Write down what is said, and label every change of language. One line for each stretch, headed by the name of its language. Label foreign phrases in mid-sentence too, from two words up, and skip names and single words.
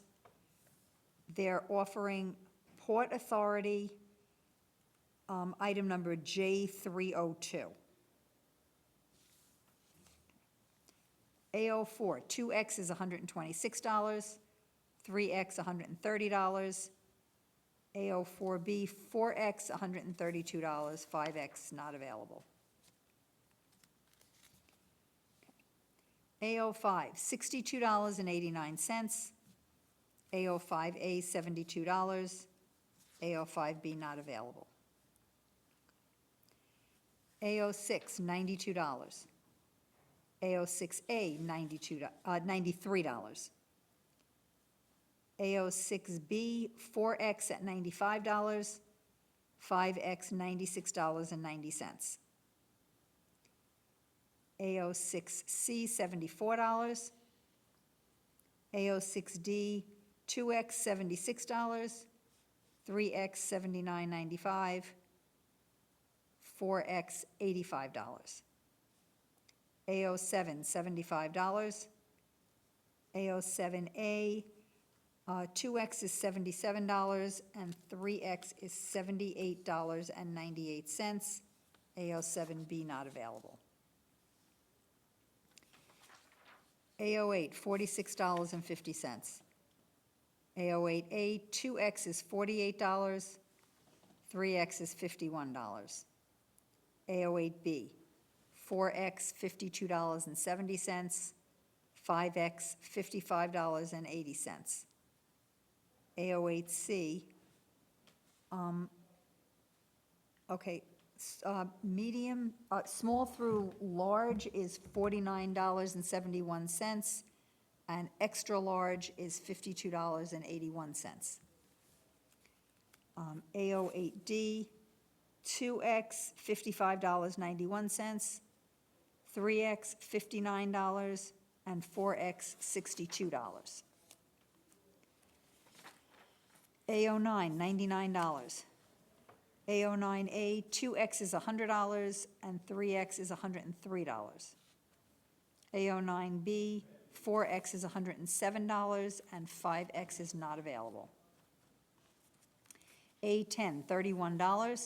English: They're offering Port Authority, item number J302. AO4, 2X is $126, 3X, $130. AO4B, 4X, $132, 5X not available. AO5, $62.89. AO5A, $72. AO5B not available. AO6, $92. AO6A, $93. AO6B, 4X at $95, 5X, $96.90. AO6C, $74. AO6D, 2X, $76. 3X, $79.95. 4X, $85. AO7, $75. AO7A, 2X is $77, and 3X is $78.98. AO7B not available. AO8, $46.50. AO8A, 2X is $48, 3X is $51. AO8B, 4X, $52.70, 5X, $55.80. AO8C, medium, small through large is $49.71, and extra large is $52.81. AO8D, 2X, $55.91, 3X, $59, and 4X, $62. AO9, $99. AO9A, 2X is $100, and 3X is $103. AO9B, 4X is $107, and 5X is not available. A10, $31.